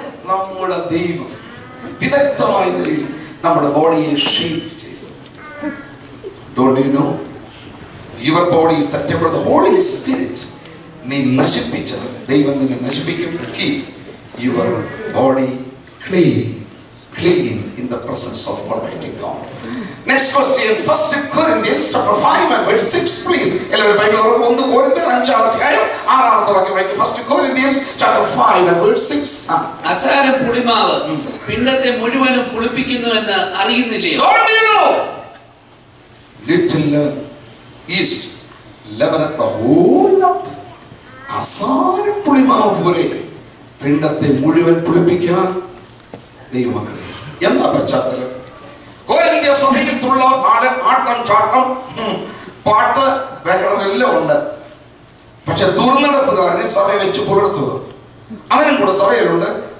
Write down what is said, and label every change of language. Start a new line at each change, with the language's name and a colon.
Malayalam: നമ്മുടെ ദൈവം വിദഗ്ധമായ നിലയിൽ നമ്മുടെ ബോഡിയെ ഷേപ്പ് ചെയ്തു.
English: Don't you know? Your body is the temple of the Holy Spirit.
Malayalam: നീ നശിപ്പിച്ചത് ദൈവം നിന്നെ നശിപ്പിക്കും.
English: Keep your body clean in the presence of Almighty God. Next question, 1 Corinthians chapter 5 and verse 6, please.
Malayalam: എല്ലാവരും ബൈബിൾ തുറക്കുക. 1 കൊരിന്ത്യർ 5-ാം അധ്യായം 6-ാമത്തെ വാക്യം വായിക്കുക.
English: 1 Corinthians chapter 5 and verse 6.
Malayalam: അസാര പുളിമാവ് പിണ്ഡത്തെ മുഴുവനും പുളിപ്പിക്കുന്നുവെന്ന് അറിയുന്നില്ലയോ?
English: Don't you know? Little leaven yeast leaveneth the whole lump.
Malayalam: അസാര പുളിമാവ് പോലെ പിണ്ഡത്തെ മുഴുവൻ പുളിപ്പിക്കാൻ ദൈവമക്കളെ. എന്താ പശ്ചാത്തലം? കൊരിന്ത്യ സഭയിൽ തുള്ള ആട്ടം ചാട്ടം പാട്ട് ബഹളം എല്ലാം ഉണ്ട്. പക്ഷെ ദുർനടപ്പുകാരനെ സഭ വെച്ച് പുലർത്തുക, അവനും കൂടെ സഭയിലുണ്ട്.